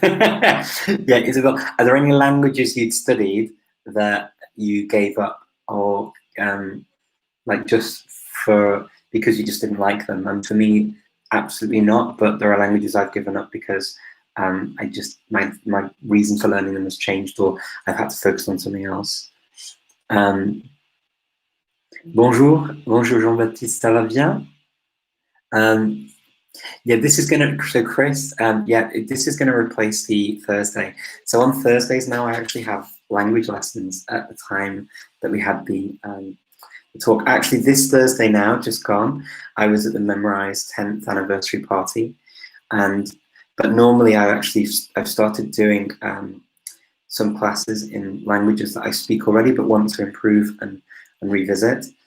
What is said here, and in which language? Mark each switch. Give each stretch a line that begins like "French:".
English: Yeah, Isabel, are there any languages you'd studied that you gave up, or like just because you just didn't like them? And for me, absolutely not. But there are languages I've given up because my reason for learning them has changed, or I've had to focus on something else.
French: Bonjour Jean-Baptiste, ça va bien?
English: Yeah, this is so Chris, yeah, this is gonna replace the Thursday. So on Thursdays now, I actually have language lessons at the time that we had the the talk. Actually, this Thursday now, just gone, I was at the Memorize 10th anniversary party, but normally I've started doing some classes in languages that I speak already but want to improve and revisit.